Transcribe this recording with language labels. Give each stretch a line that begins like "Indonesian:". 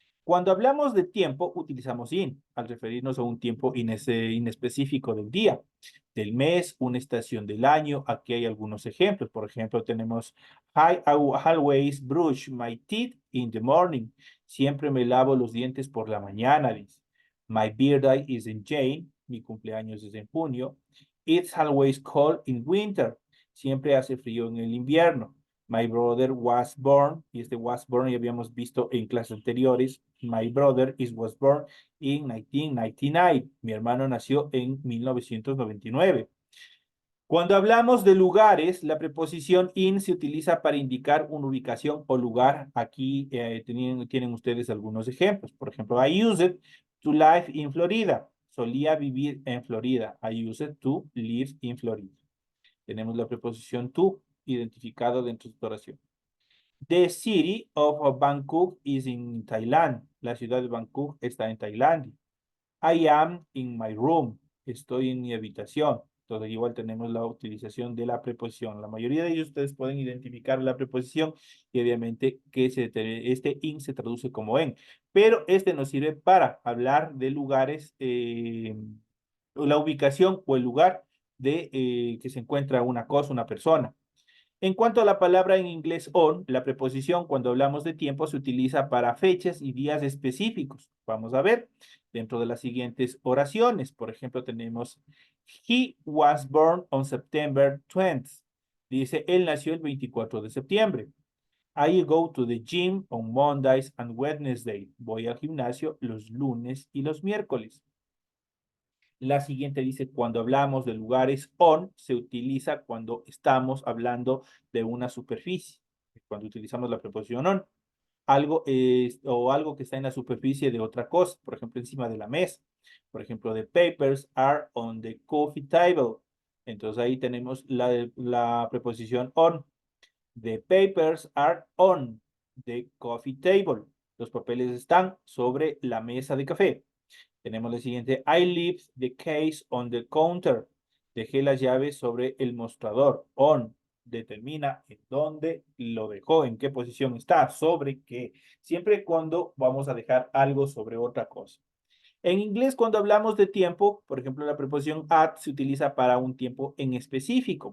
Spanish: Cuando hablamos de tiempo, utilizamos in al referirnos a un tiempo inespecífico del día, del mes, una estación del año. Aquí hay algunos ejemplos. Por ejemplo, tenemos
English: I always brush my teeth in the morning.
Spanish: Siempre me lavo los dientes por la mañana, dice.
English: My birthday is in June.
Spanish: Mi cumpleaños es en junio.
English: It's always cold in winter.
Spanish: Siempre hace frío en el invierno.
English: My brother was born,
Spanish: y este
English: was born
Spanish: ya habíamos visto en clases anteriores.
English: My brother was born in 1999.
Spanish: Mi hermano nació en 1999. Cuando hablamos de lugares, la preposición in se utiliza para indicar una ubicación o lugar. Aquí tienen ustedes algunos ejemplos. Por ejemplo, I used to live in Florida. Solía vivir en Florida.
English: I used to live in Florida.
Spanish: Tenemos la preposición to identificado dentro de esta oración.
English: The city of Bangkok is in Thailand.
Spanish: La ciudad de Bangkok está en Tailandia.
English: I am in my room.
Spanish: Estoy en mi habitación. Entonces, igual tenemos la utilización de la preposición. La mayoría de ellos ustedes pueden identificar la preposición y obviamente que este in se traduce como en. Pero este nos sirve para hablar de lugares, la ubicación o el lugar de que se encuentra una cosa, una persona. En cuanto a la palabra en inglés on, la preposición cuando hablamos de tiempo se utiliza para fechas y días específicos. Vamos a ver dentro de las siguientes oraciones. Por ejemplo, tenemos
English: He was born on September 20th.
Spanish: Dice, él nació el 24 de septiembre.
English: I go to the gym on Mondays and Wednesdays.
Spanish: Voy al gimnasio los lunes y los miércoles. La siguiente dice, cuando hablamos de lugares on, se utiliza cuando estamos hablando de una superficie. Cuando utilizamos la preposición on. Algo o algo que está en la superficie de otra cosa. Por ejemplo, encima de la mesa. Por ejemplo,
English: the papers are on the coffee table.
Spanish: Entonces ahí tenemos la preposición on.
English: The papers are on the coffee table.
Spanish: Los papeles están sobre la mesa de café. Tenemos la siguiente.
English: I leave the case on the counter.
Spanish: Dejé las llaves sobre el mostrador. On determina en dónde lo dejó, en qué posición está, sobre qué. Siempre cuando vamos a dejar algo sobre otra cosa. En inglés, cuando hablamos de tiempo, por ejemplo, la preposición at se utiliza para un tiempo en específico.